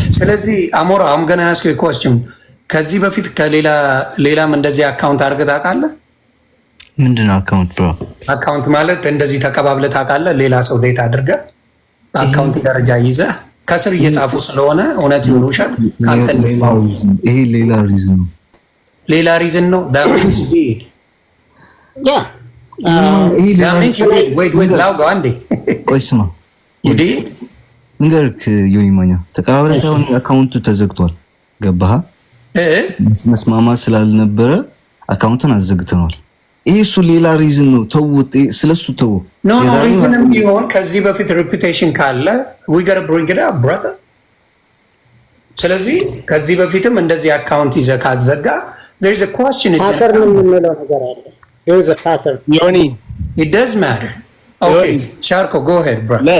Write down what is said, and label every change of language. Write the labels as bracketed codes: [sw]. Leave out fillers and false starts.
[am] ስለዚህ አሞራ [en] I'm going to ask you a question. [am] ከዚህ በፊት ሌላም እንደዚህ አካውንት አድርገህ ታውቃለህ? ምንድነው አካውንት ብሮ? አካውንት ማለት እንደዚህ ተቀባብለህ ታውቃለህ? ሌላ ሰው ዴት አድርገህ በአካውንት ደረጃ ይዘህ ከስር እየጻፉ ስለሆነ እውነት ይሁን ውሸት ካንተ እንስማው። ይሄ ሌላ ሪዝን ነው። ሌላ ሪዝን ነው? [en] that means you did. Yeah. That means you did. [am] Wait, ላውጋ አንዴ ቆይ ስማ [en] you did? [am] ንገርክ ዮኒ ማኛ ተቀባብለን ሳይሆን አካውንቱ ተዘግቷል ገባህ መስማማት ስላልነበረ አካውንቱን አዘግተናል ይሄ እሱ ሌላ ሪዝን ነው ተውት ስለሱ ተው [en] no reason [am] ቢሆን ከዚህ በፊት [en] reputation [am] ካለ [en] we got to bring it up brother [am] ስለዚህ ከዚህ በፊትም እንደዚህ አካውንት ይዘህ ካዘጋ [en] there is a question pattern [am] የምንለው ነገር አለ [en] there is a pattern Yoni, it does matter okay Sharko go ahead bro